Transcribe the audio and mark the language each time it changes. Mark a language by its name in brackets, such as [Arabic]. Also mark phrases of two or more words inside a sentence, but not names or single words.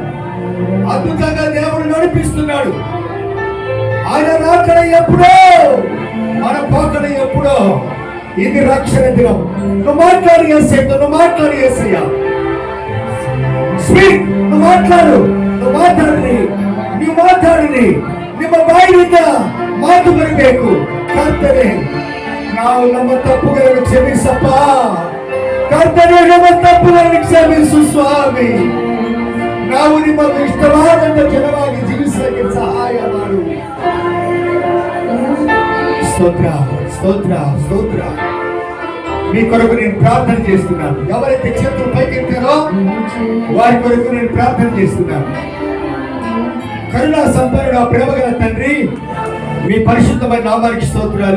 [Telugu] అద్భుతంగా దేవుడు నడిపిస్తున్నాడు. ఆయన రాకడ ఎప్పుడో, మన పోకడ ఎప్పుడో. ఇది రక్షణ దినం. నువ్వు మాట్లాడి యేసయ్యతో, నువ్వు మాట్లాడి యేసయ్య. ಸ್ಪೀಕ್, నువ్వు మాట్లాడు, [Kannada] ನೀವು ಮಾತಾಡಿರಿ, ನಿಮ್ಮ ಬಾಯಿಯಿಂದ ಮಾತು ಬರಬೇಕು. ಕರ್ತನೆ, ನಾವು ನಮ್ಮ ತಪ್ಪುಗಳನ್ನು ಕ್ಷಮಿಸಪ್ಪ. ಕರ್ತನೆ, ನಮ್ಮ ತಪ್ಪುಗಳನ್ನು ಕ್ಷಮಿಸು ಸ್ವಾಮಿ. ನಾವು ನಿಮಗೆ ಇಷ್ಟವಾದಂತ ಜನವಾಗಿ ಜೀವಿಸಲಿಕ್ಕೆ ಸಹಾಯ ಮಾಡು. [Telugu] స్తోత్ర స్తోత్ర స్తోత్ర. మీ కొరకు నేను ప్రార్థన చేస్తున్నాను. ఎవరైతే చేతులు పైకెత్తారో వారి కొరకు నేను ప్రార్థన చేస్తున్నాను. కరుణా సంపన్నుడు, ప్రేమగల తండ్రి, మీ పరిశుద్ధమైన నామానికి స్తోత్రాలు.